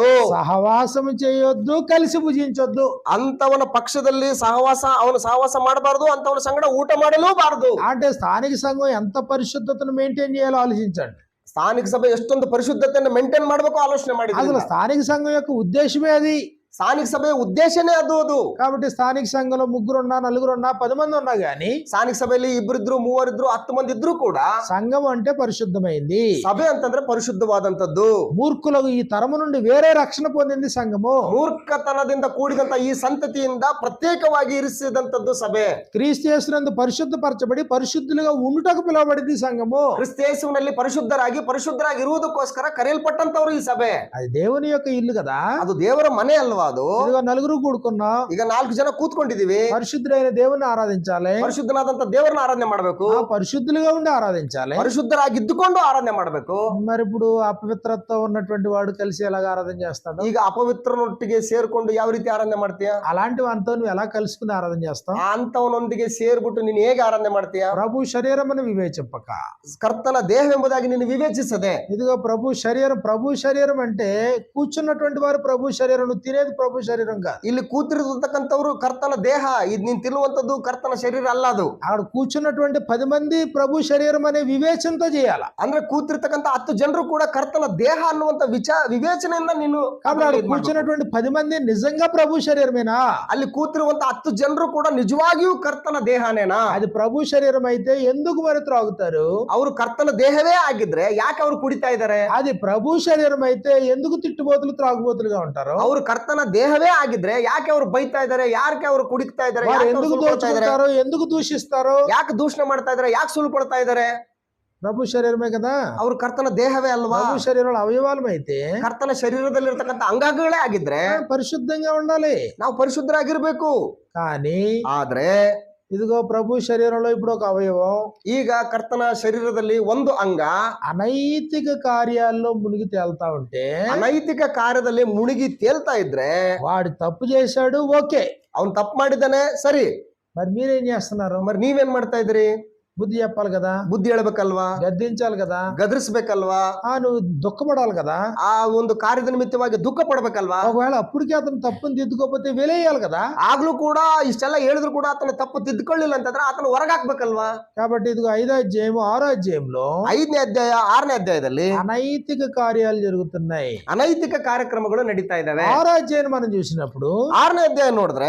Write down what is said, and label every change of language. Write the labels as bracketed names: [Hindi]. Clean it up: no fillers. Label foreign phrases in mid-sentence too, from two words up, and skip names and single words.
[Telugu] సహవాసం చేయొద్దు, కలిసి భుజించొద్దు. [Kannada] ಅಂತವನ ಪಕ್ಷದಲ್ಲಿ ಅವನ ಸಹವಾಸ ಮಾಡಬಾರದು. ಅಂತವನ ಸಂಗಡ ಊಟ ಮಾಡಲೂಬಾರದು. [Telugu] అంటే స్థానిక సంఘం ఎంత పరిశుద్ధతను మెయింటైన్ చేయాలో ఆలోచించండి. [Kannada] ಸ್ಥಾನಿಕ ಸಭೆ ಎಷ್ಟೊಂದು ಪರಿಶುದ್ಧತೆಯನ್ನು ಮೇಂಟೈನ್ ಮಾಡಬೇಕು ಆಲೋಚನೆ [Telugu] అసలు [Kannada] ಮಾಡಿದ್ರು. [Telugu] స్థానిక సంఘం యొక్క ఉద్దేశమే అది. [Kannada] ಸ್ಥಾನಿಕ ಸಭೆಯ ಉದ್ದೇಶನೇ ಅದು. [Telugu] కాబట్టి స్థానిక సంఘంలో 3 4 10 మంది ఉన్నా గానీ, [Kannada] ಸ್ಥಾನಿಕ ಸಭೆಯಲ್ಲಿ 2 3 10 ಮಂದಿ ಇದ್ರು ಕೂಡ [Telugu] సంఘం అంటే పరిశుద్ధమైంది. [Kannada] ಸಭೆ ಅಂತಂದ್ರೆ ಪರಿಶುದ್ಧವಾದಂತದ್ದು. [Telugu] మూర్ఖులకు ఈ తరము నుండి వేరే రక్షణ పొందింది సంఘము. [Kannada] ಮೂರ್ಖತನದಿಂದ ಕೂಡಿದಂತ ಈ ಸಂತತಿಯಿಂದ ಪ್ರತ್ಯೇಕವಾಗಿ ಇರಿಸಿದಂತದ್ದು ಸಭೆ. [Telugu] క్రీస్తు యేసునందు పరిశుద్ధపరచబడి పరిశుద్ధులుగా ఉండుటకు పిలువబడింది సంఘము. [Kannada] ಕ್ರಿಸ್ತೇಸುವಿನಲ್ಲಿ ಪರಿಶುದ್ಧರಾಗಿ ಇರುವುದಕ್ಕೋಸ್ಕರ ಕರೆಯಲ್ಪಟ್ಟಂತವರು ಈ ಸಭೆ. [Telugu] అది దేవుని యొక్క ఇల్లు కదా. [Kannada] ಅದು ದೇವರ ಮನೆ ಅಲ್ವಾ ಅದು? [Telugu] ఇదిగో నలుగురు కూడుకున్నాం, [Kannada] ಈಗ 4 ಜನ ಕೂತ್ಕೊಂಡಿದೀವಿ. [Telugu] పరిశుద్ధుడైన దేవుని ఆరాధించాలి. [Kannada] ಪರಿಶುದ್ಧನಾದಂತ ದೇವರನ್ನ ಆರಾಧನೆ ಮಾಡಬೇಕು. [Telugu] పరిశుద్ధులుగా ఉండి ఆరాధించాలి. [Kannada] ಪರಿಶುದ್ಧರಾಗಿದ್ದುಕೊಂಡು ಆರಾಧನೆ ಮಾಡಬೇಕು. [Telugu] మరి ఇప్పుడు అపవిత్రత ఉన్నటువంటి వాడు కలిసి ఎలాగ ఆరాధన చేస్తాడు? [Kannada] ಈಗ ಅಪವಿತ್ರನೊಟ್ಟಿಗೆ ಸೇರ್ಕೊಂಡು ಯಾವ ರೀತಿ ಆರಾಧನೆ ಮಾಡ್ತೀಯ? [Telugu] అలాంటి వారితో నువ్వు ఎలా కలుసుకుని ఆరాధన చేస్తావు? [Kannada] ಅಂತವನೊಂದಿಗೆ ಸೇರ್ಬಿಟ್ಟು ನೀನು ಹೇಗೆ ಆರಾಧನೆ ಮಾಡ್ತೀಯ? [Telugu] ప్రభు శరీరమని వివేచింపక, [Kannada] ಕರ್ತನ ದೇಹವೆಂಬುದಾಗಿ ನೀನು ವಿವೇಚಿಸದೆ. [Telugu] ఇదిగో ప్రభు శరీరం అంటే కూర్చున్నటువంటి వారు ప్రభు శరీరం, నువ్వు తినేది ప్రభు శరీరం కాదు. [Kannada] ಇಲ್ಲಿ ಕೂತಿರತಕ್ಕಂಥವ್ರು ಕರ್ತನ ದೇಹ. ಇದು ನೀನ್ ತಿನ್ನುವಂತದ್ದು ಕರ್ತನ ಶರೀರ ಅಲ್ಲ. ಅದು [Telugu] అక్కడ కూర్చున్నటువంటి 10 మంది ప్రభు శరీరం అనే వివేచనతో చేయాల. [Kannada] ಅಂದ್ರೆ ಕೂತಿರ್ತಕ್ಕಂಥ 10 ಜನರು ಕೂಡ ಕರ್ತನ ದೇಹ ಅನ್ನುವಂತ ವಿವೇಚನೆಯಿಂದ ನೀನು. [Telugu] కాబట్టి కూర్చున్నటువంటి 10 మంది నిజంగా ప్రభు శరీరమేనా? [Kannada] ಅಲ್ಲಿ ಕೂತಿರುವಂತ 10 ಜನರು ಕೂಡ ನಿಜವಾಗಿಯೂ ಕರ್ತನ ದೇಹನೇನಾ? [Telugu] అది ప్రభు శరీరం అయితే ఎందుకు మరి త్రాగుతారు? [Kannada] ಅವರು ಕರ್ತನ ದೇಹವೇ ಆಗಿದ್ರೆ ಯಾಕೆ ಅವರು ಕುಡಿತಾ ಇದ್ದಾರೆ? [Telugu] అది ప్రభు శరీరం అయితే ఎందుకు తిట్టుబోతులు త్రాగుబోతులుగా ఉంటారు? [Kannada] ಅವರು ಕರ್ತನ ದೇಹವೇ ಆಗಿದ್ರೆ ಯಾಕೆ ಅವರು ಬೈತಾ ಇದ್ದಾರೆ? ಯಾಕೆ ಅವರು ಕುಡಿತಾ ಇದ್ದಾರೆ? [Telugu] ఎందుకు దోచుకుంటారు? ఎందుకు దూషిస్తారు? [Kannada] ಯಾಕೆ ದೂಷಣೆ ಮಾಡ್ತಾ ಇದ್ದಾರೆ? ಯಾಕೆ ಸುಳ್ಕೊಳ್ತಾ ಇದ್ದಾರೆ? [Telugu] ప్రభు శరీరమే కదా. [Kannada] ಅವರು ಕರ್ತನ ದೇಹವೇ ಅಲ್ವಾ? [Telugu] ప్రభు శరీరంలో అవయవాలం అయితే [Kannada] ಕರ್ತನ ಶರೀರದಲ್ಲಿರ್ತಕ್ಕಂಥ ಅಂಗಗಳೇ ಆಗಿದ್ರೆ [Telugu] పరిశుద్ధంగా ఉండాలి. [Kannada] ನಾವು ಪರಿಶುದ್ಧರಾಗಿರ್ಬೇಕು. [Telugu] కానీ [Kannada] ಆದ್ರೆ [Telugu] ఇదిగో ప్రభు శరీరంలో ఇప్పుడు ఒక అవయవం, [Kannada] ಈಗ ಕರ್ತನ ಶರೀರದಲ್ಲಿ ಒಂದು ಅಂಗ [Telugu] అనైతిక కార్యాల్లో మునిగి తేలుతా ఉంటే, [Kannada] ಅನೈತಿಕ ಕಾರ್ಯದಲ್ಲಿ ಮುಳುಗಿ ತೇಲ್ತಾ ಇದ್ರೆ, [Telugu] వాడు తప్పు చేశాడు, ఓకే, [Kannada] ಅವನು ತಪ್ಪು ಮಾಡಿದ್ದಾನೆ, ಸರಿ, [Telugu] మరి మీరేం చేస్తున్నారు? [Kannada] మరి ನೀವೇನ್ ಮಾಡ್ತಾ ಇದ್ರಿ? [Telugu] బుద్ధి చెప్పాలి కదా, [Kannada] ಬುದ್ಧಿ ಹೇಳ್ಬೇಕಲ್ವಾ, [Telugu] గద్దించాలి కదా, [Kannada] ಗದರಿಸ್ಬೇಕಲ್ವಾ, [Telugu] నువ్వు దుఃఖపడాలి కదా. [Kannada] ಆ ಒಂದು ಕಾರ್ಯದ ನಿಮಿತ್ತವಾಗಿ ದುಃಖ ಪಡ್ಬೇಕಲ್ವಾ. [Telugu] ఒకవేళ అప్పటికే అతను తప్పుని దిద్దుకోకపోతే వెలేయాలి కదా. [Kannada] ಆಗ್ಲೂ ಕೂಡ ಇಷ್ಟೆಲ್ಲ ಹೇಳಿದ್ರು ಕೂಡ ಆತನ ತಪ್ಪು ತಿದ್ದುಕೊಳ್ಳಿಲ್ಲ ಅಂತಂದ್ರೆ ಆತನ ಹೊರಗಾಕ್ಬೇಕಲ್ವಾ. [Telugu] కాబట్టి ఇదిగో 5వ అధ్యాయము 6వ అధ్యాయంలో [Kannada] 5ನೇ ಅಧ್ಯಾಯ 6ನೇ ಅಧ್ಯಾಯದಲ್ಲಿ [Telugu] అనైతిక కార్యాలు జరుగుతున్నాయి. [Kannada] ಅನೈತಿಕ ಕಾರ್ಯಕ್ರಮಗಳು ನಡೀತಾ ಇದಾವೆ. [Telugu] 6వ అధ్యాయం మనం చూసినప్పుడు [Kannada] 6ನೇ ಅಧ್ಯಾಯ ನೋಡಿದ್ರೆ